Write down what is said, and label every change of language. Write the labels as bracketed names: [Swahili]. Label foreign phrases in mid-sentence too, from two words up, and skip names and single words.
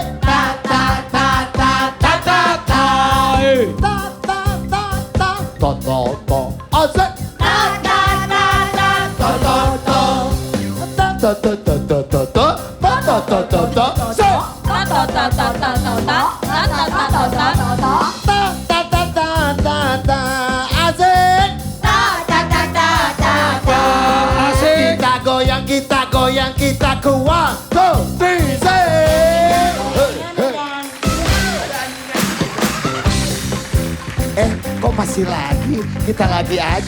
[Indonesian] Ta ta ta ta ta ta ta. Ta ta ta ta. To to to. Asik. Ta ta ta ta. To to to. Ta to to to to to to. Ta to to to to. So. Ta ta ta ta ta ta. Asik. Kita goyang, kita kuat. Go, bisa. Kok masih lagi? Kita lagi aja.